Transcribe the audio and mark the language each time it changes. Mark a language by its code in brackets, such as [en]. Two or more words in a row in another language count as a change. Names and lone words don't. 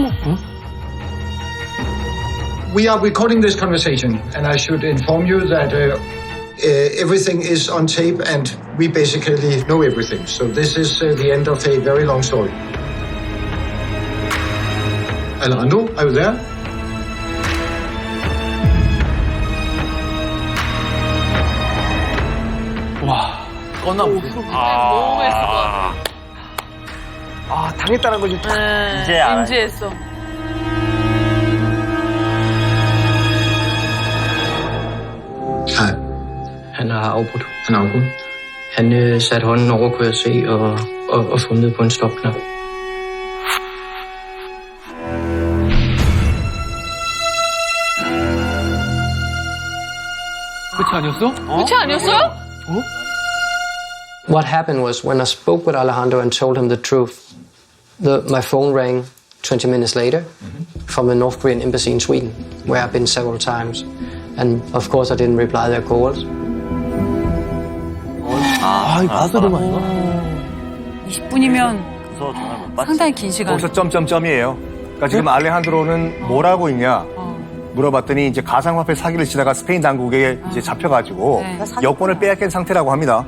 [en] We are recording this conversation, and I should inform you that everything is on tape, and we basically know everything. So this is the end of a very long story. Alejandro, are you there? [ko] 와, 껐나 보네. 당했다는 거지. 이제 알아요. 인지했어. [da] Hej. Han har afbrudt. Han satte hånden over, kunne jeg se, og fundet på en stopknap. [ko] 끝이 아니었어? 끝이 아니었어요? [en] What happened was when I spoke with Alejandro and told him the truth, my phone rang 20 minutes later from the North Korean embassy in Sweden, where I've been several times. And of course I didn't reply their calls. [ko] 아, 이거 가서도만. 20분이면 상당히 긴 시간. 거기서 점점점이에요. 그러니까 지금 알레한드로는 뭘 하고 있냐 물어봤더니 이제 가상화폐 사기를 치다가 스페인 당국에 이제 잡혀가지고 여권을 빼앗긴 상태라고 합니다.